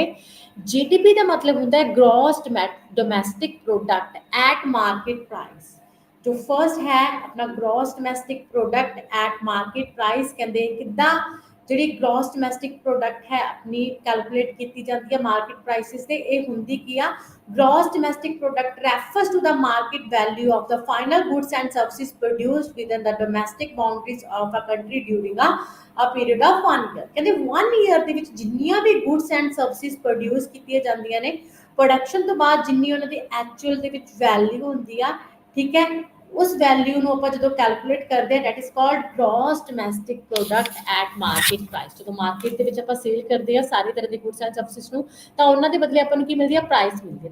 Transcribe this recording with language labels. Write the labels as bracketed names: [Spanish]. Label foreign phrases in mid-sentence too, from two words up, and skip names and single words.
[Punjabi] GDP ਦਾ ਮਤਲਬ ਹੁੰਦਾ ਹੈ [English] gross domestic product at market price. [Punjabi] ਜੋ ਫਰਸਟ ਹੈ ਆਪਣਾ [English] gross domestic product at market price, [Punjabi] ਕਹਿੰਦੇ ਕਿੱਦਾਂ ਜਿਹੜੀ [English] gross domestic product [Punjabi] ਹੈ ਆਪਣੀ ਕੈਲਕੂਲੇਟ ਕੀਤੀ ਜਾਂਦੀ ਹੈ [English] market prices [Punjabi] ਤੇ। ਇਹ ਹੁੰਦੀ ਕੀ ਆ, [English] gross domestic product refers to the market value of the final goods and services produced within the domestic boundaries of a country during a period of 1 year। [Punjabi] ਕਹਿੰਦੇ [English] 1 year [Punjabi] ਦੇ ਵਿੱਚ ਜਿੰਨੀਆਂ ਵੀ [English] goods and services produce [Punjabi] ਕੀਤੀਆਂ ਜਾਂਦੀਆਂ ਨੇ, ਪ੍ਰੋਡਕਸ਼ਨ ਤੋਂ ਬਾਅਦ ਜਿੰਨੀ ਉਹਨਾਂ ਦੀ ਐਕਚੁਅਲ ਦੇ ਵਿੱਚ ਵੈਲਿਊ ਹੁੰਦੀ ਆ, ਠੀਕ ਹੈ, ਉਸ ਵੈਲਿਊ ਨੂੰ ਆਪਾਂ ਜਦੋਂ ਕੈਲਕੂਲੇਟ ਕਰਦੇ ਹਾਂ, [English] that is called gross domestic product at market price. [Punjabi] ਜਦੋਂ ਮਾਰਕੀਟ ਦੇ ਵਿੱਚ ਆਪਾਂ ਸੇਲ ਕਰਦੇ ਹਾਂ ਸਾਰੀ ਤਰ੍ਹਾਂ ਦੀ [English] goods and services [Punjabi] ਨੂੰ, ਤਾਂ ਉਹਨਾਂ ਦੇ ਬਦਲੇ ਆਪਾਂ ਨੂੰ ਕੀ ਮਿਲਦੀ ਹੈ, ਪ੍ਰਾਈਸ ਮਿਲਦੀ ਹੈ।